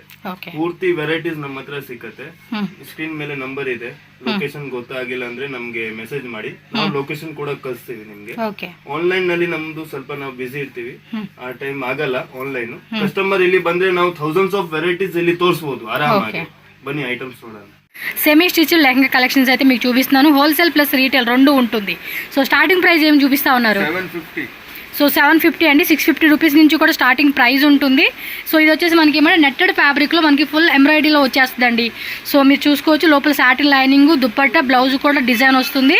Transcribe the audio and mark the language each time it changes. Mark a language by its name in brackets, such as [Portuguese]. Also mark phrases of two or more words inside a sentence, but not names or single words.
[Kannada] ಪೂರ್ತಿ ವೆರೈಟೀಸ್ ನಮ್ಮ ಹತ್ರ ಸಿಕ್ಕತ್ತೆ. ಸ್ಕ್ರೀನ್ ಮೇಲೆ ನಂಬರ್ ಇದೆ. ಲೊಕೇಶನ್ ಗೊತ್ತಾಗಿಲ್ಲ ಅಂದ್ರೆ ನಮ್ಗೆ ಮೆಸೇಜ್ ಮಾಡಿ, ನಾವು ಲೊಕೇಶನ್ ಕೂಡ ಕಳಿಸ್ತೀವಿ ನಿಮ್ಗೆ. ಆನ್ಲೈನ್ ನಲ್ಲಿ ನಮ್ದು ಸ್ವಲ್ಪ ನಾವು ಬಿಸಿ ಇರ್ತೀವಿ, ಆ ಟೈಮ್ ಆಗಲ್ಲ ಆನ್ಲೈನ್. ಕಸ್ಟಮರ್ ಇಲ್ಲಿ ಬಂದ್ರೆ ನಾವು [English] thousands of varieties [Kannada] ಇಲ್ಲಿ ತೋರಿಸಬಹುದು ಆರಾಮಾಗಿ. ಬನ್ನಿ ಐಟಮ್ಸ್ ನೋಡೋಣ. [English] semi stitch [Telugu] లెహంగా కలెక్షన్స్ అయితే మీకు చూపిస్తున్నాను. [English] wholesale plus retail [Telugu] రెండు ఉంటుంది. సో [English] starting price [Telugu] ఏం చూపిస్తా ఉన్నారు? 750. సో 750 అండి. 650 రూపీస్ నుంచి కూడా [English] starting price [Telugu] ఉంటుంది. సో ఇది వచ్చేసి మనకి ఏమంటే నెట్టెడ్ ఫ్యాబ్రిక్లో మనకి ఫుల్ ఎంబ్రాయిడరీలో వచ్చేస్తుందండి. సో మీరు చూసుకోవచ్చు, లోపల [English] satin lining, [Telugu] దుప్పట్టా, బ్లౌజ్ కూడా డిజైన్ వస్తుంది.